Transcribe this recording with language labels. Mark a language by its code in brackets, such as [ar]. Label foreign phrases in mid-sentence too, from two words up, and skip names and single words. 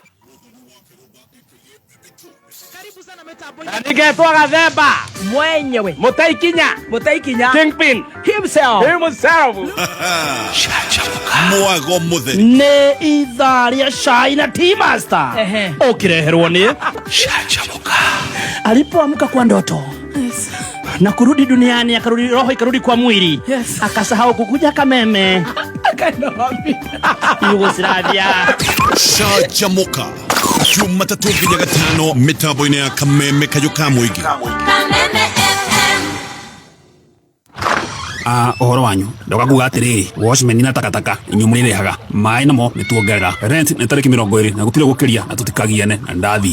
[sw] Karibu sana mitambo. [ki] Ningetwa Gathemba mwenyewe Mutaikinya Kingpin himself. Mwago mutheri nĩ ithaa rĩa cai na Tea Master ũkĩreherwo nĩ Shachamuka. [sw] Alipoamka kwa ndoto na kurudi duniani, akarudi roho ikarudi kwa mwili, akasahau kukuja kameme akaenda wapi? Yugoslavia. [ki] Shachamuka Jumatatu nginya gatano mitambo-inĩ ya kameme kayũ ka mũingĩ. Ũhoro wanyu ndoka kuga atĩrĩrĩ, watchmen na takataka inyuĩ mũrĩrehaga maĩ namo nĩtuongerera rent nĩ tarĩki 20 na gũtirĩ gũkĩria na tũtikagiane na ndathiĩ.